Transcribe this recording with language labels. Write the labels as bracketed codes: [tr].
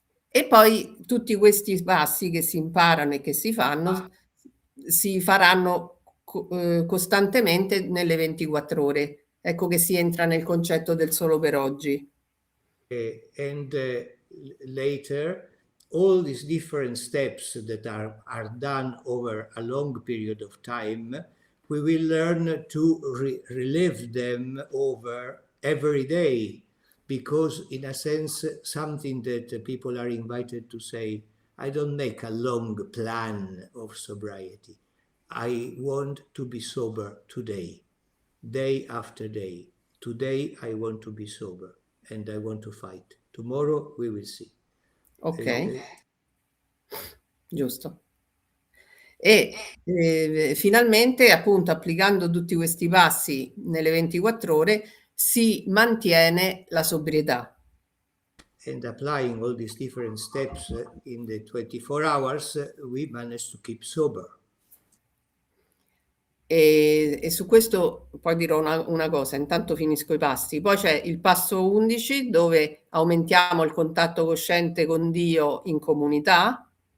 [it] E poi tutti questi passi che si imparano e che si fanno, si faranno costantemente nelle 24 ore. Ecco che si entra nel concetto del solo per oggi. [en] And later, all these different steps that are done over a long period of time, we will learn to relive them over every day, because in a sense, something that people are invited to say, I don't make a long plan of sobriety. I want to be sober today, day after day. Today I want to be sober and I want to fight. Tomorrow we will see. [it] Ok, giusto. E finalmente, appunto, applicando tutti questi passi nelle 24 ore, si mantiene la sobrietà. [en] And applying all these different steps in the 24 hours, we manage to keep sober. [it] E su questo poi dirò una cosa, intanto finisco i passi. Poi c'è il passo 11 dove aumentiamo il contatto cosciente con Dio in comunità.